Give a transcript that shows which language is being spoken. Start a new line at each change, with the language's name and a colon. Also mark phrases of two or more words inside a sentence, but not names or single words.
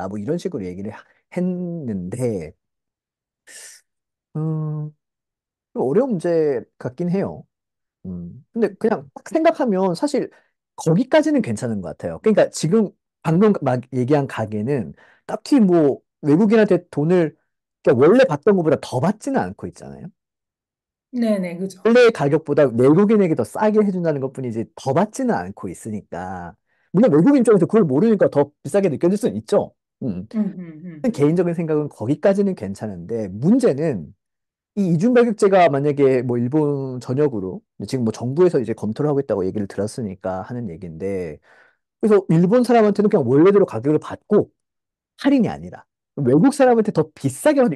Korean: 뭐 이런 식으로 얘기를 했는데, 음, 좀 어려운 문제 같긴 해요. 근데 그냥 딱 생각하면 사실 거기까지는 괜찮은 것 같아요. 그러니까 지금 방금 막 얘기한 가게는 딱히 뭐 외국인한테 돈을 그러니까 원래 받던 것보다 더 받지는 않고 있잖아요.
Japanese: ねえねえ、ぐじょ。
Korean: 원래 가격보다 외국인에게 더 싸게 해준다는 것뿐이지 더 받지는 않고 있으니까. 물론 외국인 쪽에서 그걸 모르니까 더 비싸게 느껴질 수는 있죠. 음.
Japanese: うんうんうん。
Korean: 개인적인 생각은 거기까지는 괜찮은데 문제는 이 이중 가격제가 만약에 뭐 일본 전역으로 지금 뭐 정부에서 이제 검토를 하고 있다고 얘기를 들었으니까 하는 얘기인데 그래서 일본 사람한테는 그냥 원래대로 가격을 받고 할인이 아니라 외국 사람한테 더 비싸게 받는